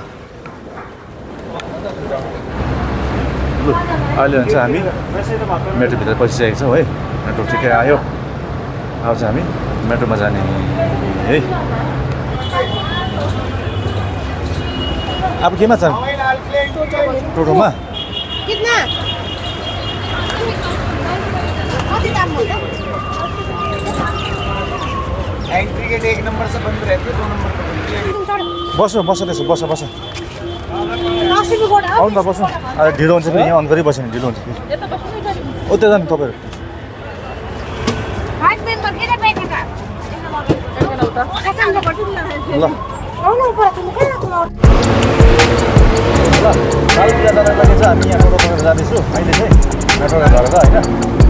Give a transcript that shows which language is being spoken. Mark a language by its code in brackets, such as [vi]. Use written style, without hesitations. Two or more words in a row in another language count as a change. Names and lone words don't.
[ne] ल अहिले चाहिँ हामी मेट्रोभित्र पसिसकेको छौँ है मेट्रो ठिकै आयो अब चाहिँ हामी मेट्रोमा जाने है अब केमा छ टोटोमा [en] entry gate [hi] 1 नंबर से बंद रहती है 2 नंबर पर खुलती है [ne] बस आउनु त बस्नु अरे ढिलो हुन्छ फेरि यहाँ अन गरी बस्यो भने ढिलो हुन्छ फेरि ओ त्यो जानु तपाईँहरू ल लालकिला जानको लागि चाहिँ हामी यहाँ टोटो जाँदैछु अहिले चाहिँ मेट्रोमा झरेर होइन